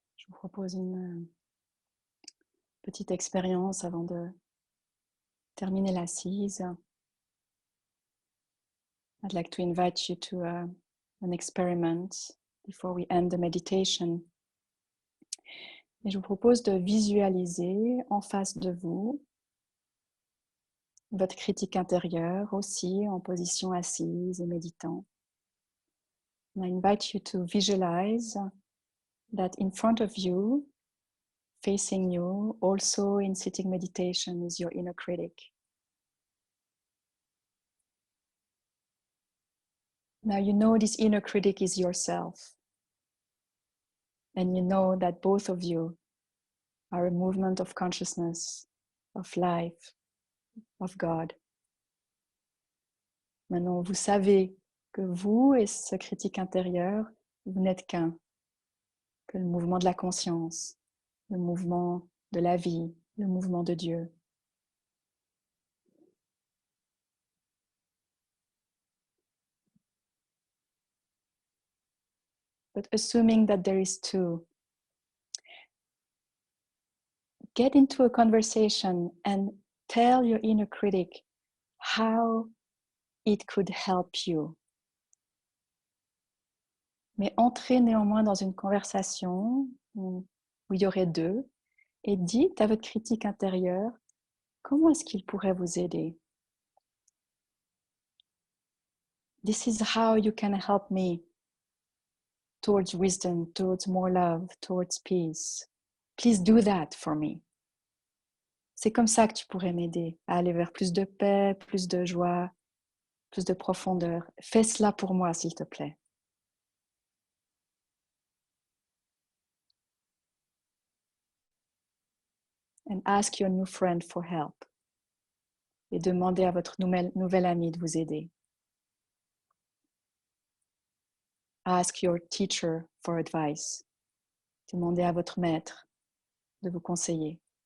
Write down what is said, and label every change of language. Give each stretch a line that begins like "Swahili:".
French: vous propose une petite expérience avant de terminer l'assise.
English: I'd like to invite you to an experiment before we end the meditation.
French: Et je vous propose de visualiser en face de vous votre critique intérieure aussi en position assise et méditant.
English: And I invite you to visualize that in front of you, facing you, also in sitting meditation, is your inner critic. Now you know this inner critic is yourself. And you know that both of you are a movement of consciousness, of life, of God.
French: Maintenant, vous savez que vous et ce critique intérieur, vous n'êtes qu'un, que le mouvement de la conscience, le mouvement de la vie, le mouvement de Dieu.
English: But assuming that there is two, get into a conversation and tell your inner critic how it could help you.
French: Mais entrez néanmoins dans une conversation où il y aurait deux et dites à votre critique intérieure comment est-ce qu'il pourrait vous aider.
English: This is how you can help me towards wisdom, towards more love, towards peace. Please do that for me.
French: C'est comme ça que tu pourrais m'aider à aller vers plus de paix, plus de joie, plus de profondeur. Fais cela pour moi, s'il te plaît.
English: And ask your new friend for help.
French: Et demandez à votre nouvelle amie de vous aider.
English: Ask your teacher for advice.
French: Demandez à votre maître de vous conseiller.